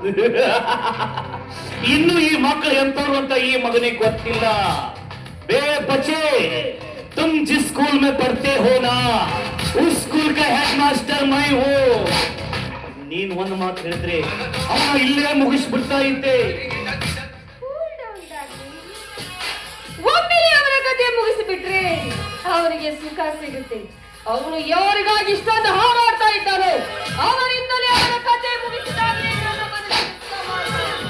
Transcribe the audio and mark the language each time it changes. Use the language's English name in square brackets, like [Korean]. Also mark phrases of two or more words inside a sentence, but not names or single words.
[Kannada] ಇನ್ನು ಈ ಮಕ್ಕಳು ಎಂತವ್ರು ಅಂತ ಈ ಮಗನಿಗೆ ಗೊತ್ತಿಲ್ಲ. [Hindi] बे बच्चे, तुम जिस स्कूल में पढ़ते हो ना, उस स्कूल का हेडमास्टर मैं हूँ. [Kannada] ನೀನ್ ಒಂದು ಮಾತು ಹೇಳಿದ್ರೆ ಅವನ ಇಲ್ಲೇ ಮುಗಿಸ್ಬಿಡ್ತಾ ಇದ್ದೆ. ಒಮ್ಮೆಲೆ ಅವರ ಕಥೆ ಮುಗಿಸಿಬಿಟ್ರೆ ಅವರಿಗೆ ಸುಖ ಸಿಗುತ್ತೆ. ಅವನು ಯಾರಿಗಾಗಿ ಇಷ್ಟೊಂದು ಹಾರಾಡ್ತಾ ಇದ್ದಾರೋ ಅವರಿಂದಲೇ ಅವರ ಕಥೆ ಮುಗಿಸಿದಾಗಲೇ ನನ್ನ ಮನಸ್ಸು